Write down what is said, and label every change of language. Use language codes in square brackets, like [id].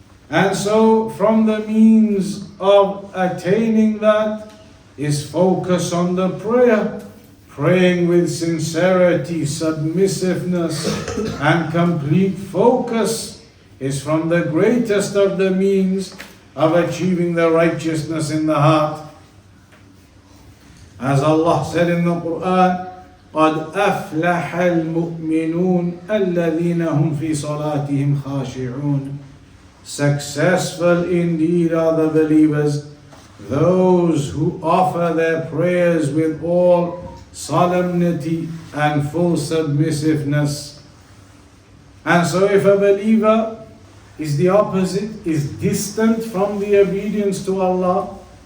[en] And so from the means of attaining that is focus on the prayer, praying with sincerity, submissiveness, and complete focus is from the greatest of the means of achieving the righteousness in the heart. As Allah said in the Quran, [ar] قَدْ أَفْلَحَ الْمُؤْمِنُونَ الَّذِينَ هُمْ فِي صَلَاتِهِمْ خَاشِعُونَ. [en] Successful indeed are the believers, those who offer their prayers with all solemnity and full submissiveness. And so if a believer is the opposite, is distant from the obedience to Allah,